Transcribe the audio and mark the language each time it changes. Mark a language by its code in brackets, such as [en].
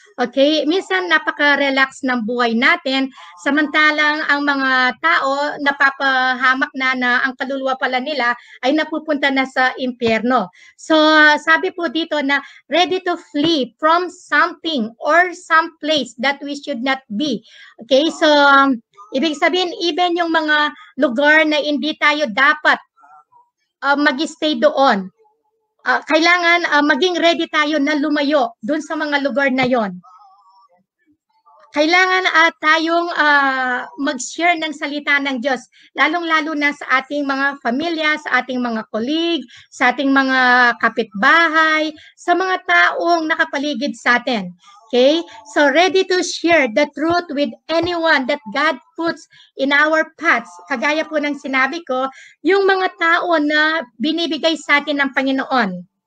[tl] Okay, minsan napaka-relax ng buhay natin, samantalang ang mga tao napapahamak na ang kaluluwa pala nila ay napupunta na sa impyerno. [en] So sabi po dito na ready to flee from something or some place that we should not be. [tl] Okay, so ibig sabihin even yung mga lugar na hindi tayo dapat mag-stay doon, kailangan maging ready tayo na lumayo doon sa mga lugar na yon. Kailangan tayong mag-share ng salita ng Diyos, lalong-lalo na sa ating mga pamilya, sa ating mga colleague, sa ating mga kapitbahay, sa mga taong nakapaligid sa atin. Okay? [en] So, ready to share the truth with anyone that God puts in our paths. [tl] Kagaya po ng sinabi ko, yung mga tao na binibigay sa atin ng Panginoon.